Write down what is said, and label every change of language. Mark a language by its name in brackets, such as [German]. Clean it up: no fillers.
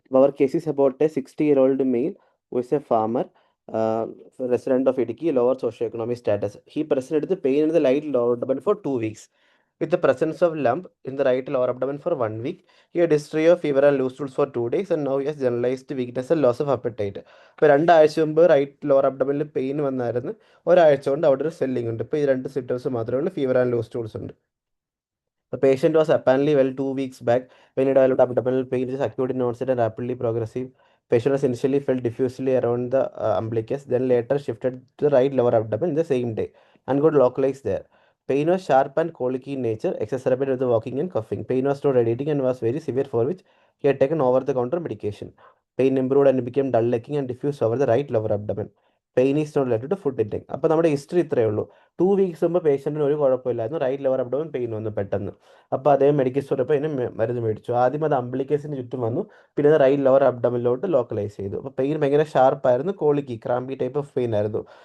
[English] അവർ case is about a 60-year-old male who is a farmer, resident of Idiki, lower socioeconomic status. He presented the pain in the right lower abdomen for 2 weeks with the presence of lump in the right lower abdomen for 1 week. He had history of fever and loose stools for 2 days, and now he has generalized weakness and loss of appetite. [Malayalam] ഇപ്പോൾ 2 ആഴ്ച മുമ്പ് right lower അബ്ഡമിനിൽ pain വന്നായിരുന്നു. ഒരാഴ്ച കൊണ്ട് അവിടെ ഒരു swelling ഉണ്ട്. ഇപ്പോൾ ഈ 2 സിംറ്റംസ് മാത്രമേ ഉള്ളൂ, ഫീവർ ആൻഡ് ലൂസ് stools ഉണ്ട്. [English] The patient was apparently well 2 weeks back when he developed abdominal pain, which is acute in onset and rapidly progressive. Patient was initially felt diffusely around the umbilicus, then later shifted to the right lower abdomen in the same day and got localized there. Pain was sharp and colicky in nature, exacerbated with the walking and coughing. Pain was not radiating and was very severe, for which he had taken over-the-counter medication. Pain improved and became dull-looking and diffused over the right lower abdomen. Pain is not related to food intake. [Malayalam] അപ്പോൾ നമ്മുടെ history ഇത്രയേ ഉള്ളൂ. 2 weeks മുമ്പ് പേഷ്യൻറ്റിന് ഒരു കുഴപ്പമില്ലായിരുന്നു, right lower abdomen pain വന്നു പെട്ടെന്ന്. അപ്പോൾ അദ്ദേഹം മെഡിക്കൽ സ്റ്റോറിൽ പോയി അതിന് മരുന്ന് മേടിച്ചു. ആദ്യം അത് അംബ്ലിക്കേസിന് ചുറ്റും വന്നു, പിന്നെ അത് റൈറ്റ് ലോവർ അബ്ഡമിലോട്ട് ലോക്കലൈസ് ചെയ്തു. അപ്പോൾ പെയിൻ ഭയങ്കര ഷാർപ്പായിരുന്നു, കോളിക്കി ക്രാമ്പി ടൈപ്പ് ഓഫ് പെയിൻ ആയിരുന്നു.